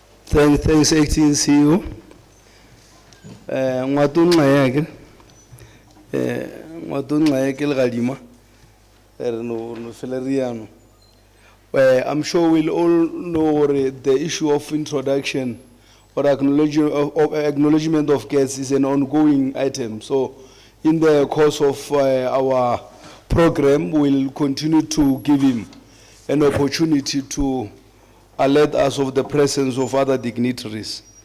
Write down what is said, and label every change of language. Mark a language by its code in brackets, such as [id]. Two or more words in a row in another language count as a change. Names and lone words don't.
[en] Thanks, acting CEO. Ngwatunqayeke le gadima no feleriano. I'm sure we'll all know the issue of introduction or acknowledgement of guests is an ongoing item. So in the course of our program, we'll continue to give him an opportunity to alert us of the presence of other dignitaries.